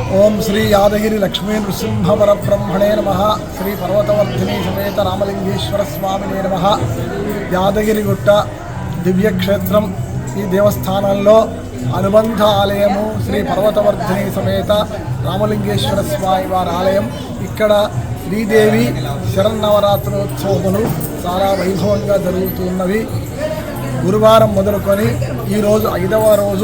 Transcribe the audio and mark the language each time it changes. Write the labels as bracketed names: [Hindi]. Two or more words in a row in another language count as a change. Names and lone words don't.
[Sanskrit] ओं श्री यादगिरी लक्ष्मी नृसिंह परब्रह्मणे नमः। श्री पर्वतवर्धिनी समेत रामलिंगेश्वर स्वामिने नमः। [Telugu] యాదగిరిగుట్ట దివ్యక్షేత్రం ఈ దేవస్థానంలో అనుబంధ ఆలయము శ్రీ పర్వతవర్ధిని సమేత రామలింగేశ్వర స్వామి వారి ఆలయం. ఇక్కడ శ్రీదేవి శరన్నవరాత్రోత్సవములు చాలా వైభవంగా జరుగుతున్నవి. గురువారం మొదలుకొని ఈరోజు 5వ రోజు.